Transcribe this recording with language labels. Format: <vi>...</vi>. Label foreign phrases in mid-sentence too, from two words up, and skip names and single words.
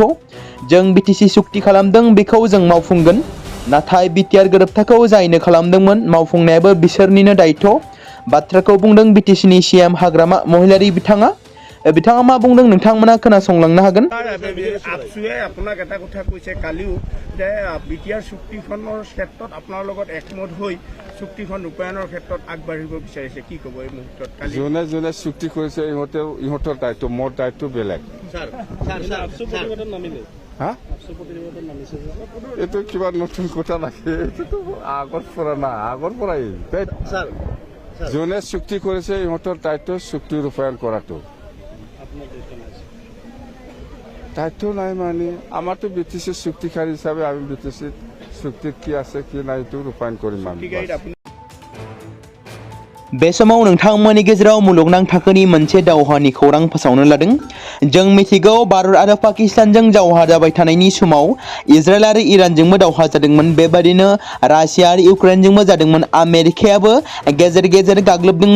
<brx>जों BTC सुक्ति खालामदों बेखौ जों मावफुंगोन। नाथाय BTR गोरोबथाखौ जायनो खालामदोंमोन मावफुंनायाबो बिसोरनिनो दायथ'। बाथ्राखौ बुंदों BTC नि CM हाग्रामा महिलारि बिथाङा। बिथाङा मा बुंदों नोंथांमोना खोनासंलांनो हागोन।</brx> <as>आपसुए আপোনাক এটা কথা কৈছে কালিও যে BTR চুক্তিখনৰ ক্ষেত্ৰত আপোনাৰ লগত একমত হৈ চুক্তিখন ৰূপায়ণৰ ক্ষেত্ৰত আগবাঢ়িব বিচাৰিছে কি ক'ব এই মুহূৰ্তত? যোনে যোনে চুক্তি কৰিছে ইহঁতৰ দায়িত্ব, মোৰ দায়িত্ব বেলেগ। এইটো কিবা নতুন কথা নাকি? এইটোতো আগৰ পৰা না, আগৰ পৰাই যোনে চুক্তি কৰিছে ইহঁতৰ দায়িত্ব চুক্তি ৰূপায়ণ কৰাটো। দায়িত্ব নাই মানে আমাৰতো BTC চুক্তিকাৰী হিচাপে আমি BTC চুক্তিত কি আছে কি নাই এইটো ৰূপায়ণ কৰিম আমি।</as> <brx>बे समाव नोंथांमोननि गेजेराव मुलुगनां थाखोनि मोनसे दावहानि खौरां फोसावनो लादों। जों मिथिगौ भारत आरो पाकिस्तानजों दावहा जाबाय थानायनि समाव इजराइल आरो इरानजोंबो दावहा जादोंमोन। बेबादिनो रासिया आरो इउक्रेनजोंबो जादोंमोन। आमेरिकायाबो गेजेर गेजेर गाग्लोबदोंमोन।</brx>